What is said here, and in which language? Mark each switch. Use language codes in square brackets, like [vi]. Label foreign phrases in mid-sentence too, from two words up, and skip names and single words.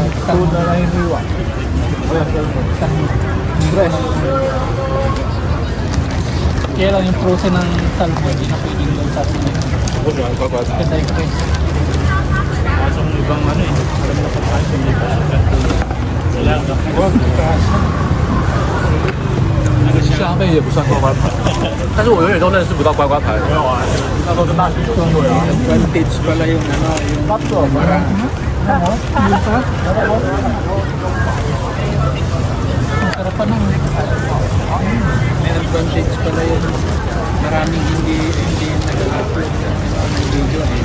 [tl] Tudo na yung hiwa. Ayan, Salmon. fresh. Kaya lang yung frozen ng salmo, hindi na pwedeng doon sa atin. Ganda yung fresh. Kaso ng ibang ano eh, alam na pagkain, hindi pa siya. Sila, [zh] 虾妹也不算乖乖牌，但是我永远都认识不到乖乖牌。没有啊，那时候跟大学就会啊。 [tl] Advantage pala yung ano, yung para Ang sarap pa ng may advantage pala yung maraming hindi nag-upload ng video eh.